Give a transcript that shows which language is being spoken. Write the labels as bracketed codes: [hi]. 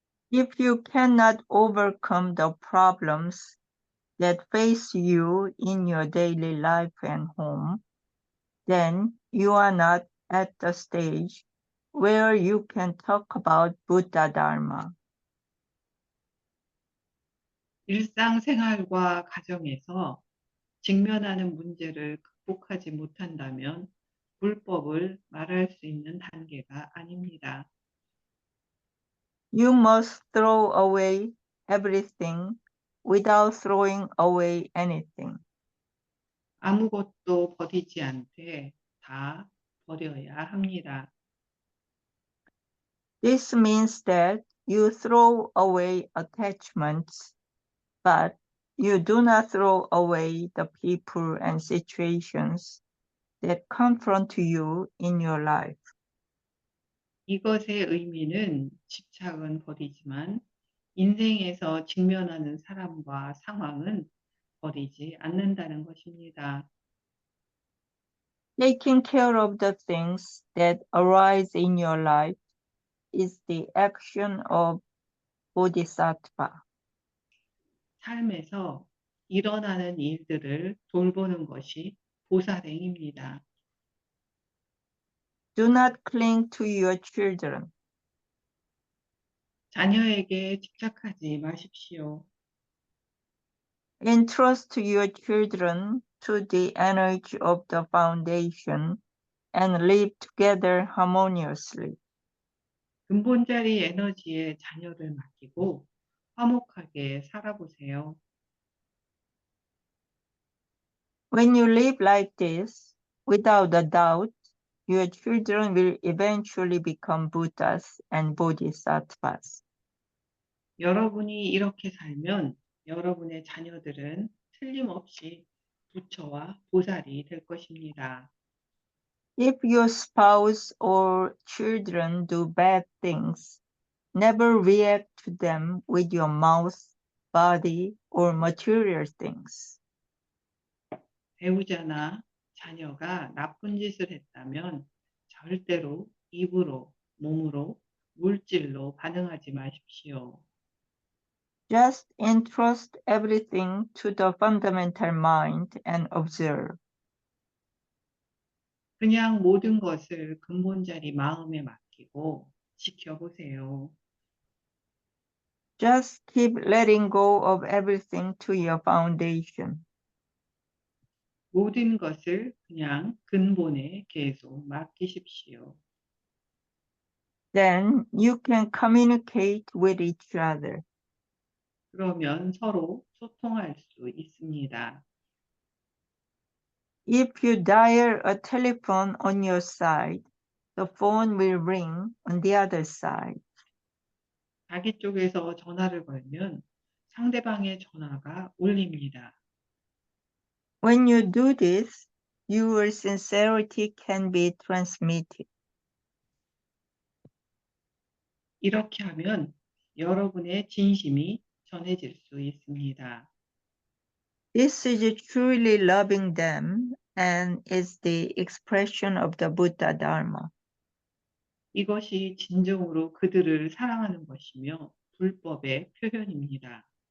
[en] If you cannot overcome the problems that face you in your daily life and home, then you are not at the stage where you can talk about Buddha Dharma. [ko] 일상생활과 가정에서 직면하는 문제를 극복하지 못한다면 불법을 말할 수 있는 단계가 아닙니다. [en] You must throw away everything without throwing away anything. [ko] 아무것도 버리지 않되 다 버려야 합니다. [en] This means that you throw away attachments, but you do not throw away the people and situations that confront you in your life. [ko] 이것의 의미는 집착은 버리지만 인생에서 직면하는 사람과 상황은 버리지 않는다는 것입니다. [en] Taking care of the things that arise in your life is the action of Bodhisattva. [ko] 삶에서 일어나는 일들을 돌보는 것이 보살행입니다. [en] Do not cling to your children. [ko] 자녀에게 집착하지 마십시오. [en] Entrust your children to the energy of the foundation and live together harmoniously. [ko] 근본자리 에너지에 자녀를 맡기고 화목하게 살아보세요. [en] When you live like this, without a doubt, your children will eventually become Buddhas and Bodhisattvas. [ko] 여러분이 이렇게 살면 여러분의 자녀들은 틀림없이 부처와 보살이 될 것입니다. [en] If your spouse or children do bad things, never react to them with your mouth, body, or material things. [ko] 배우자나 자녀가 나쁜 짓을 했다면 절대로 입으로, 몸으로, 물질로 반응하지 마십시오. [en] Just entrust everything to the fundamental mind and observe. [ko] 그냥 모든 것을 근본자리 마음에 맡기고 지켜보세요. [en] Just keep letting go of everything to your foundation. [ko] 모든 것을 그냥 근본에 계속 맡기십시오. [en] Then you can communicate with each other. [ko] 그러면 서로 소통할 수 있습니다. [en] If you dial a telephone on your side, the phone will ring on the other side. [ko] 자기 쪽에서 전화를 걸면 상대방의 전화가 울립니다. [en] When you do this, your sincerity can be transmitted. [ko] 이렇게 하면 여러분의 진심이 전해질 수 있습니다. [en] This is truly loving them and is the expression of the Buddha Dharma. [ko] 이것이 진정으로 그들을 사랑하는 것이며 불법의 표현입니다.